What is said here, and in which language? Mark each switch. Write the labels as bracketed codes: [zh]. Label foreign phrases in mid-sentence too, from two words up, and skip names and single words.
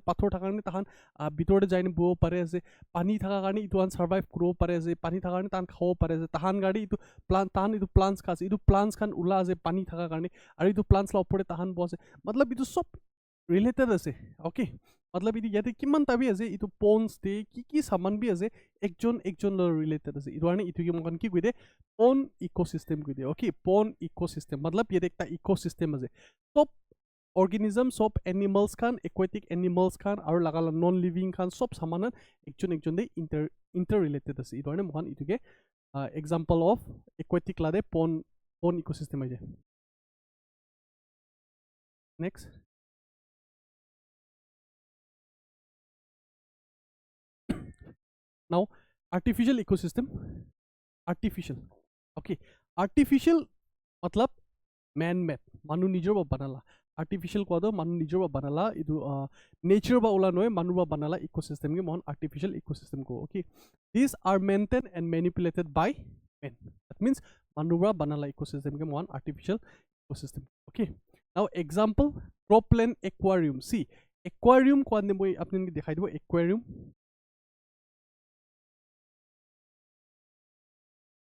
[nag] Pathor thaka karone tahan bitor de jaine bo pare ase. Pani thaka karone itu an survive kuro pare ase. Pani thaka karone tahan khao pare ase. Tahan gadi itu plant tahan itu plants ka ase. Itu plants khan ula ase pani thaka karone aro itu plants la opore tahan bo ase. Matlab itu sob related ase. Okay, matlab idi yate kiman tabi ase itu ponds te ki saman bi ase ekjon lo related ase. Idu arne itu ki mon ki kuide [en] pond ecosystem [nag] kuide. Okay, [en] pond ecosystem [nag] matlab yate ekta ecosystem ase. Sob organism, sob animals khan, aquatic animals khan aro lagala [en] non living [nag] khan sob samanan ekjon de [en] inter related [nag] ase. Idu arne mon itu ke [en] example of aquatic [nag] lade [en] pond ecosystem [nag] aje. [en] Next, now artificial ecosystem. Okay, artificial matlab man made, [nag] manu nijor ba banala. Artificial ko ado manu nijor ba banala. Idu nature ba ula noe manu ba banala ecosystem ke mon [en] artificial ecosystem [nag] ko. [en] Okay, these are maintained and manipulated by men. That means [nag] manu ba banala ecosystem ke mon [en] artificial ecosystem. Okay, now example cropland aquarium. [nag] See, aquarium ko ande moi apne dikhai dibo aquarium.